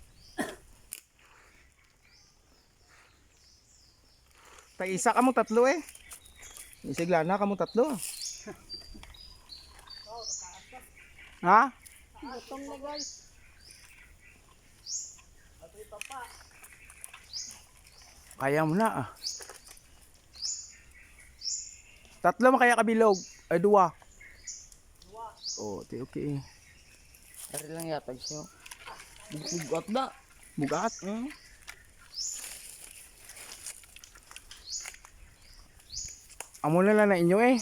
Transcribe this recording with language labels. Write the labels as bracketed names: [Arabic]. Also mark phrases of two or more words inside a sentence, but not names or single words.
[Hiligaynon] Isa ka mo tatlo eh. Isigla na ka mo tatlo. Ha? Butong na guys. Kaya mo na ah. Tatlo makaya kabilog. Ay duwa. Oh, okay. Dari lang yata siya. Bugat na. Bugat. Amo na lang na inyo eh.